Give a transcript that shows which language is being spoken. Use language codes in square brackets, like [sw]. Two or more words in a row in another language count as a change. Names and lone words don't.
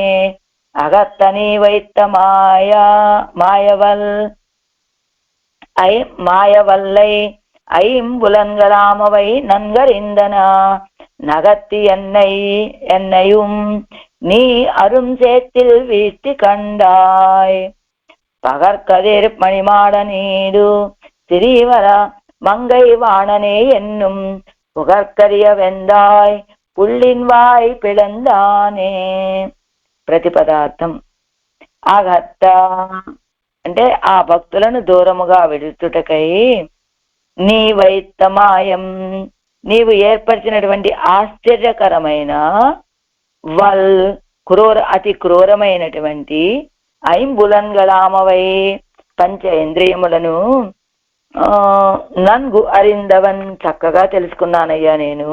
[ta] அகத்தனி வைத்த மாயவல்லை ஐம்புலன்களாமவை நன்கறிந்தனா நகத்தி என்னையும் நீ அரும் சேத்தில் வீழ்த்தி கண்டாய் பகற்கதிர் மணிமாட நீடு திரிவர மங்கை வாணனே என்னும் புகற்கரிய வெந்தாய் புள்ளின் வாய் பிளந்தானே. [te] ప్రతిపదార్థం. ఆగత్త అంటే ఆ భక్తులను దూరముగా విడుచుటకై నీ వైత్తమాయం నీవు ఏర్పరిచినటువంటి ఆశ్చర్యకరమైన అతి క్రూరమైనటువంటి ఐంబులన్గళామవై పంచేంద్రియములను [ta] நன்கு அறிந்தவன் [te] చక్కగా తెలుసుకున్నానయ్యా నేను.